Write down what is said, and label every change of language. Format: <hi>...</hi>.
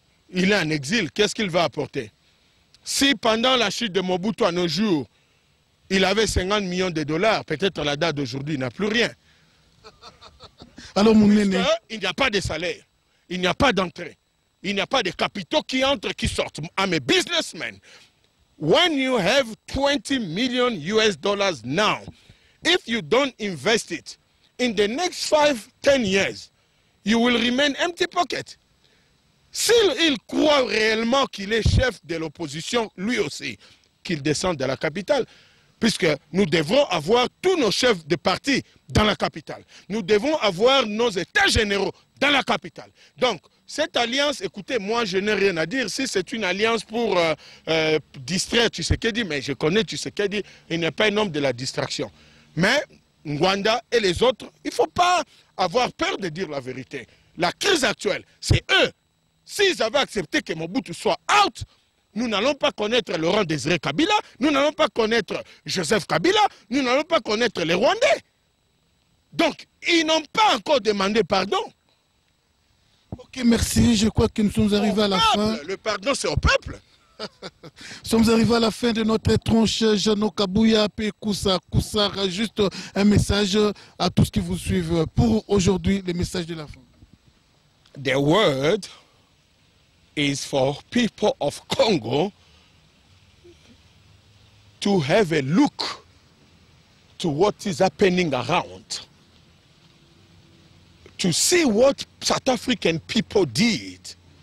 <fr>Il est en exil, qu'est-ce qu'il va apporter? Si pendant la chute de Mobutu à nos jours, il avait 50 millions de dollars, peut-être à la date d'aujourd'hui, il n'a plus rien. Alors, mon aîné, il n'y a pas de salaire, il n'y a pas d'entrée, il n'y a pas de capitaux qui entrent, qui sortent.</fr> <en>I'm a businessman. When you have 20 million US dollars now, if you don't invest it, in the next 5-10 years, you will remain empty pocket.</en> <fr>S'il croit réellement qu'il est chef de l'opposition, lui aussi, qu'il descende de la capitale, puisque nous devrons avoir tous nos chefs de parti dans la capitale. Nous devons avoir nos états généraux dans la capitale. Donc, cette alliance, écoutez, moi je n'ai rien à dire. Si c'est une alliance pour distraire Tshisekedi, mais je connais Tshisekedi, il n'est pas un homme de la distraction. Mais Ngwanda et les autres, il ne faut pas avoir peur de dire la vérité. La crise actuelle, c'est eux. S'ils avaient accepté que Mobutu soit out, nous n'allons pas connaître Laurent Désiré Kabila, nous n'allons pas connaître Joseph Kabila, nous n'allons pas connaître les Rwandais. Donc, ils n'ont pas encore demandé pardon. Ok, merci. Je crois que nous sommes arrivés à la fin. Le pardon, c'est au peuple. Nous sommes arrivés à la fin de notre tronche. Jeannot Kabouya, Koussa, juste un message à tous qui vous suivent pour aujourd'hui, le message de la fin.</fr> <en>The word is for people of Congo to have a look to what is happening around, to see what South African people did.</en>